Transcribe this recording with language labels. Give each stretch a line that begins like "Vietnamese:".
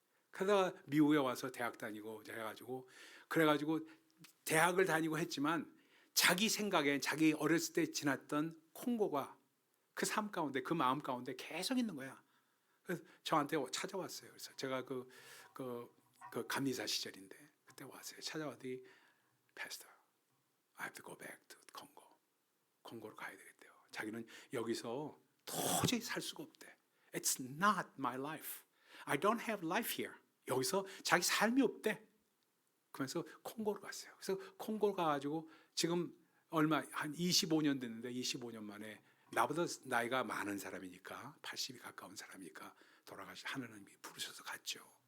Korean: 그러다가 미국에 와서 대학 다니고 해가지고 그래가지고 대학을 다니고 했지만 자기 생각에 자기 어렸을 때 지났던 콩고가 그 삶 가운데 그 마음 가운데 계속 있는 거야. 그래서 저한테 찾아왔어요. 그래서 제가 그 감리사 시절인데 그때 왔어요. 찾아왔더니
English: Pastor, I have to go back to Congo.
Korean: 콩고로 가야 되겠대요. 자기는 여기서 도저히 살 수가 없대.
English: It's not my life. I don't have life here.
Korean: 여기서 자기 삶이 없대. 그래서 콩고로 갔어요. 그래서 콩고로 가가지고 지금 한 25년 됐는데 25년 만에 나보다 나이가 많은 사람이니까 80이 가까운 사람이니까 하나님이 부르셔서 갔죠.